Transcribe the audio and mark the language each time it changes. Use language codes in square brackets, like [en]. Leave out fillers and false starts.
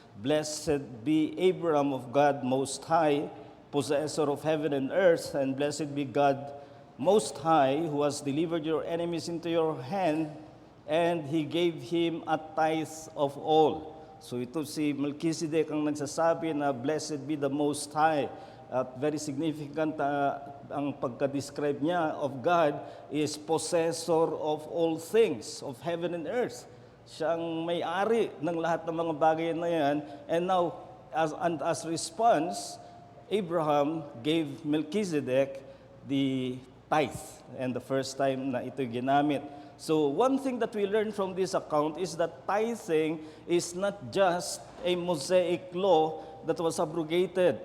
[en] Blessed be Abraham of God Most High, possessor of heaven and earth, and blessed be God Most High, who has delivered your enemies into your hand, and He gave him a tithe of all. [tl] So ito si Melchizedek ang nagsasabi na [en] blessed be the Most High. At very significant [tl] ang pagka-describe niya [en] of God is possessor of all things, of heaven and earth. [tl] Siyang may-ari ng lahat ng mga bagay na yan. [en] And now, as response, Abraham gave Melchizedek the tithe, and the first time [tl] na ito ginamit. [en] So one thing that we learn from this account is that tithing is not just a Mosaic law that was abrogated.